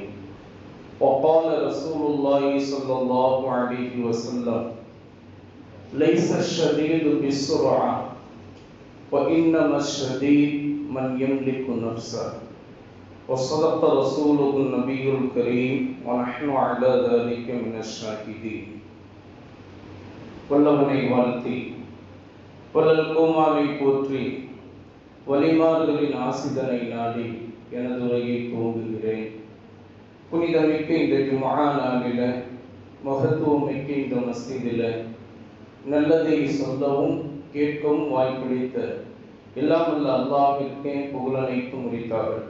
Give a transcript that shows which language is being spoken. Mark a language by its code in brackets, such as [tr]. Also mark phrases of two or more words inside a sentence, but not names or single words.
[ar] وقال رسول الله صلى الله عليه وسلم: ليس الشديد بالسرعة وإنما الشديد من يملك نفسه. وصدق رسوله النبي الكريم ونحن على ذلك من الشاهدين. [ta] வல்லவனை வாழ்த்தி வள்ளல் கோமாவை போற்றி வலிமார்களின் ஆசிதனை நாடி எனது உரையை துவங்குகிறேன். புனிதமிக்க இந்த ஜும்ஆ நாளில், மகத்துவமிக்க இந்த மஸ்ஜிதில் நல்லதை சொல்லவும் கேட்கவும் வாய்ப்பளித்த எல்லாம் வல்ல அல்லாஹ்விற்கே புகழ் அனைத்தும் உரித்தாகட்டும்.